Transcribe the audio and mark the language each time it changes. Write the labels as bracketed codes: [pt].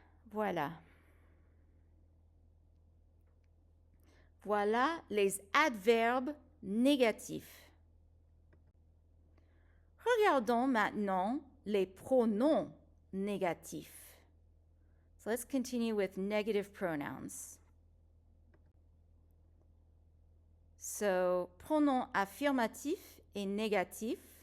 [fr] Voilà. Voilà les adverbes négatifs. Regardons maintenant les pronoms négatifs. [en] So let's continue with negative pronouns. [fr] So, pronom affirmatif et négatif.